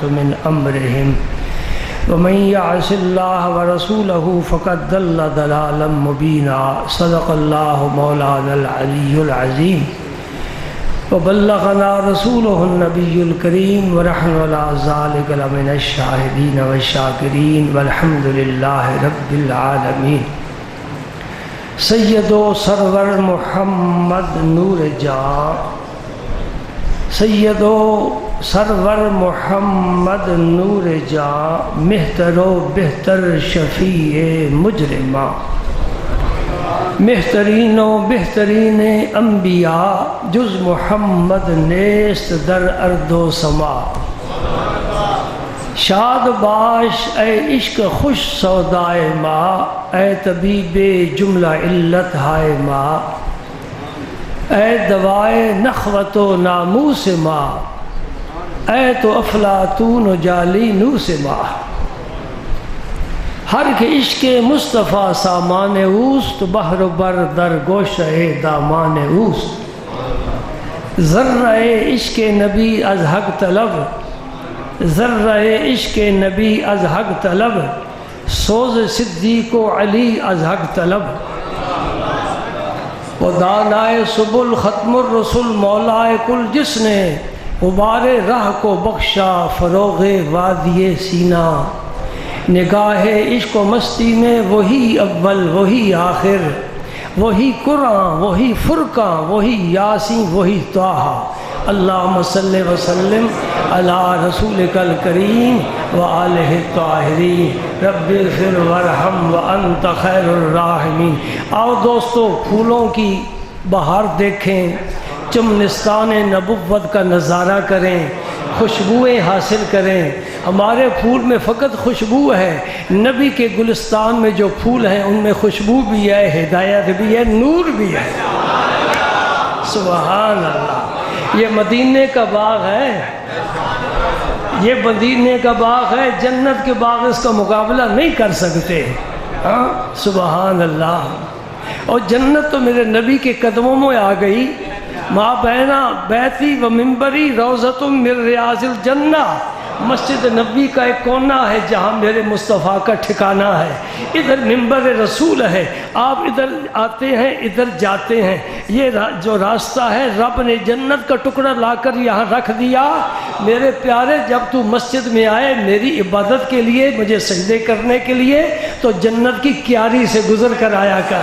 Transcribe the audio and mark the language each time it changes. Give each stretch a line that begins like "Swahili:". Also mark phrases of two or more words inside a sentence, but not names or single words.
Arabic: من أمرهم ومن يعص الله ورسوله فقد ضل ضلالا مبينا صدق الله مولانا العلي العظيم وبلغنا رسوله النبي الكريم ونحن على ذلك لمن الشاهدين والشاكرين والحمد لله رب العالمين
Persian: سید و سرور محمد نور جاں سید و سرور محمد نور جاں مہتر و بہتر شفیع مجرماں مہترین و بہترین انبیاء جز محمد نیست در ارض و سما شاد باش اے عشق خوش سودائے ماں اے طبیب جملہ علت ہائے ماں اے دوائے نخوت و ناموس ماں اے تو افلاطون و جالینوس ماں ہر کے عشق مصطفیٰ سامان اوست بحر و بر در گوشہ دامان اوست ذرہ عشق نبی از حق طلب ذرہ عشق نبی از حق طلب سوز صدیق و علی از حق طلب
Urdu: و دانائے سبل ختم الرسل مولائے کل جس نے غبار راہ کو بخشا فروغ وادی سینہ نگاہ عشق و مستی میں وہی اول وہی آخر وہی قرآن وہی فرقان وہی یاسین وہی طٰہٰ
Arabic: اللہم صلی وسلم علی رسولک الکریم وآلہ الطاہرین رب اغفر وارحم وانت خیر الراحمین۔
Urdu: آؤ دوستو پھولوں کی بہار دیکھیں، چمنستان نبوت کا نظارہ کریں، خوشبوئیں حاصل کریں۔ ہمارے پھول میں فقط خوشبو ہے، نبی کے گلستان میں جو پھول ہیں ان میں خوشبو بھی ہے، ہدایت بھی ہے، نور بھی ہے۔
Arabic: سبحان اللہ۔
Urdu: یہ مدینے کا باغ ہے، یہ مدینے کا باغ ہے، جنت کے باغ اس کا مقابلہ نہیں کر سکتے۔
Arabic: ہاں سبحان اللہ۔
Urdu: اور جنت تو میرے نبی کے قدموں میں آ گئی۔
Arabic: ما بین بیتی و منبری روضۃ من ریاض الجنہ،
Urdu: مسجد نبی کا ایک کونا ہے جہاں میرے مصطفیٰ کا ٹھکانہ ہے، ادھر منبر رسول ہے، آپ ادھر آتے ہیں ادھر جاتے ہیں۔ یہ جو راستہ ہے رب نے جنت کا ٹکڑا لا کر یہاں رکھ دیا۔ میرے پیارے، جب تو مسجد میں آئے میری عبادت کے لیے، مجھے سجدے کرنے کے لیے، تو جنت کی کیاری سے گزر کر آیا کر۔